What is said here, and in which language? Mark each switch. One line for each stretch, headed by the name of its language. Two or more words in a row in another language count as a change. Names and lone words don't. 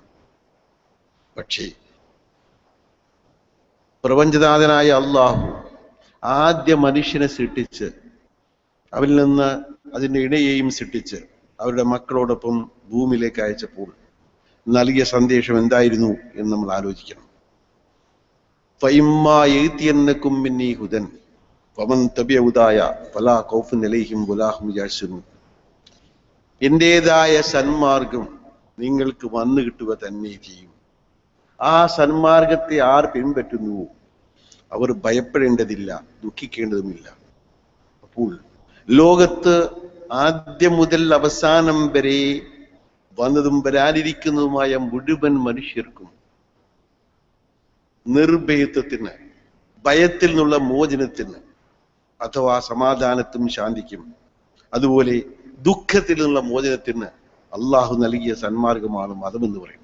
Malayalam: പക്ഷേ പ്രപഞ്ചനാഥനായ അള്ളാഹു ആദ്യ മനുഷ്യനെ സൃഷ്ടിച്ച് അവരിൽ നിന്ന് അതിൻ്റെ ഇണയെയും സൃഷ്ടിച്ച് അവരുടെ മക്കളോടൊപ്പം ഭൂമിയിലേക്ക് അയച്ചപ്പോൾ നൽകിയ സന്ദേശം എന്തായിരുന്നു എന്ന് നമ്മൾ ആലോചിക്കണം.
Arabic: فإما يأتينكم مني هدى فمن تبع هداي فلا خوف عليهم ولا هم يحزنون.
Malayalam: എന്റേതായ സന്മാർഗം നിങ്ങൾക്ക് വന്നു കിട്ടുക തന്നെ ചെയ്യും. ആ സന്മാർഗത്തെ ആർ പിൻപറ്റുന്നുവോ അവർ ഭയപ്പെടേണ്ടതില്ല, ദുഃഖിക്കേണ്ടതുമില്ല. അപ്പോൾ ലോകത്ത് ആദ്യം മുതൽ അവസാനം വരെ വന്നതും വരാനിരിക്കുന്നതുമായ മുഴുവൻ മനുഷ്യർക്കും നിർഭയത്വത്തിന്, ഭയത്തിൽ നിന്നുള്ള മോചനത്തിന്, അഥവാ സമാധാനത്തും ശാന്തിക്കും, അതുപോലെ ദുഃഖത്തിൽ നിന്നുള്ള മോചനത്തിന് അള്ളാഹു നൽകിയ സന്മാർഗമാണ് മതമെന്ന് പറയുന്നത്.